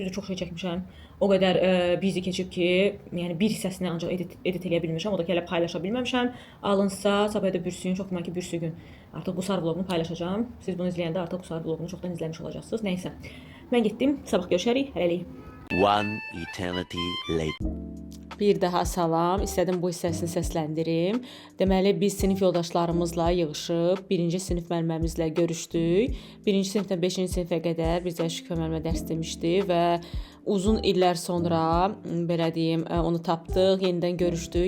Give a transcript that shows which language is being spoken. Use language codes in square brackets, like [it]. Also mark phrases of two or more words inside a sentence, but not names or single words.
[az] Düzü çox şey çəkmişəm. O qədər busy keçib ki, yəni bir hissəsini ancaq edit eləyə bilmişəm. O da ki, hələ paylaşa bilməmişəm. Alınsa, sabah da bürsün, çox güman ki, bürsü gün artıq Qusar vloqunu paylaşacağam. Siz bunu izləyəndə artıq Qusar vloqunu çoxdan izləmiş olacaqsınız. Nəysə, mən getdim. Sabah görüşərik. Hələlik. [en] One eternity later. [az] Bir daha salam. İstədim bu hissəsini səsləndirim. Deməli, biz sinif yoldaşlarımızla yığışıb 1-ci sinif müəlliməmizlə görüşdük. 1-ci sinifdən 5-ci sinifə qədər bizə Şükür müəllimə dərs demişdi və uzun illər sonra belə deyim, onu tapdıq, yenidən görüşdük.